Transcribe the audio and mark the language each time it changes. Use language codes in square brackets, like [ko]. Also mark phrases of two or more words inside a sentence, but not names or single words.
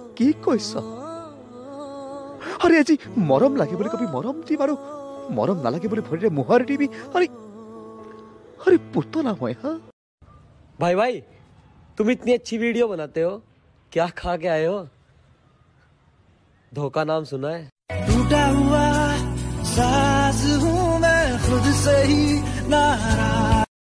[as] কি কৈছ আৰে আজি মৰম লাগে বুলি কবি মৰম দিম আৰু মৰম নালাগে বুলি ভৰিৰে মোহাৰ দিবি আৰে [hi] अरे पुतना मैं हाँ भाई भाई तुम इतनी अच्छी वीडियो बनाते हो क्या खा के आए हो धोखा नाम सुना है टूटा हुआ साज हूँ मैं खुद से ही नाराज